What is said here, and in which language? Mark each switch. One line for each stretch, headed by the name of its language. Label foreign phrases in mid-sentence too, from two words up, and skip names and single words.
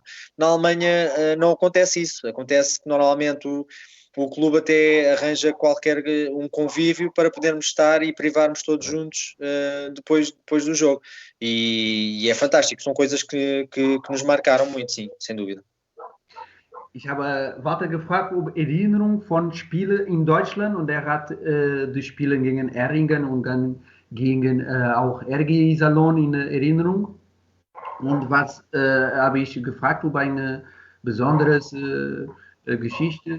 Portuguese: Na Alemanha não acontece isso. Acontece que normalmente o clube até arranja um convívio para podermos estar e privarmos todos juntos depois do jogo. E é fantástico. São coisas que nos marcaram muito, sim, sem dúvida.
German: Ich habe Walter gefragt, ob Erinnerung von Spielen in Deutschland, und er hat die Spiele gegen Erringen und dann gingen auch RG Iserlohn in Erinnerung. Und was habe ich gefragt über eine besondere Geschichte.